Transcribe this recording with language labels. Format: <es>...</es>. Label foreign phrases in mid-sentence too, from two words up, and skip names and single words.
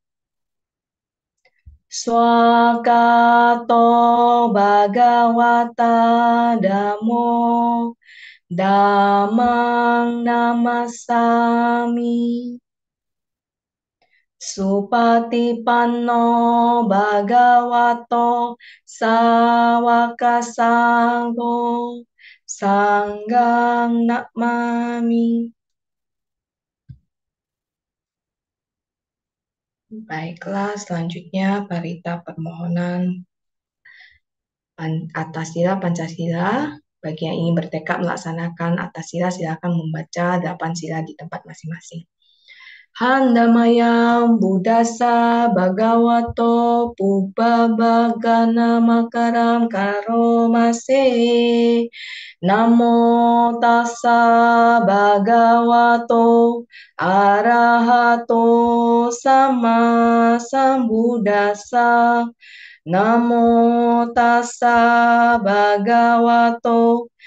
<pi>Swakato Bhagawata Dhammo Dhammang Namasami Supatipanno Bhagavato Sawaka Sangho Sanggang Namami.</pi> <id>Baiklah, selanjutnya parita permohonan atas sila Pancasila. Bagi yang ingin bertekad melaksanakan atas sila, silakan membaca 8 sila di tempat masing-masing.</id> <pi>Handamayam Buddhasa Bhagavato Pubbabhagana Makaram Karomase Namo Tassa Bhagavato Arahato Sama Sambuddhassa Namo Tassa Bhagavato</pi>